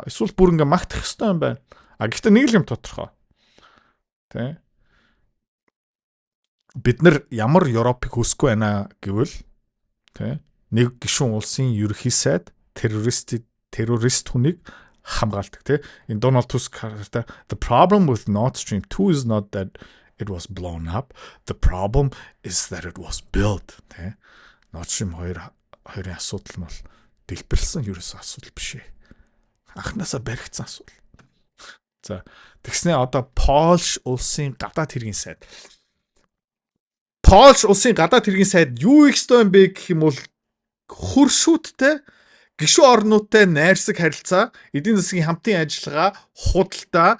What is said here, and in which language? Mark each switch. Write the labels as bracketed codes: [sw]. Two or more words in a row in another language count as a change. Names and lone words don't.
[mn] Эсвэл бүр ингээд магтах хэрэгтэй юм байна. Гэхдээ нэг л юм тодорхой. Тэ. Бид нар ямар Европыг хүсэхгүй байна гэвэл тэ нэг гишүүн улсын ерөнхий сайд террорист хүнийг хамгаалдаг тэ. Энэ Дональд Туск хартай [en] the problem with Nord Stream 2 is not that it was blown up. The problem is that it was built. [mn] Тэ. Nord Stream 2-ын асуудал нь бол дэлбэрсэн ерөөсөө асуудал биш ээ. Анхнаасаа баригдсан асуудал. За тэгснэ одоо Польш улсын гадаад хэргийн сайд. Польш улсын гадаад хэргийн сайд юу их ёстой юм бэ гэх юм бол хөршүүдтэй гишүүн орнуудтай найрсаг харилцаа, эдийн засгийн хамтын ажиллагаа, худалдаа.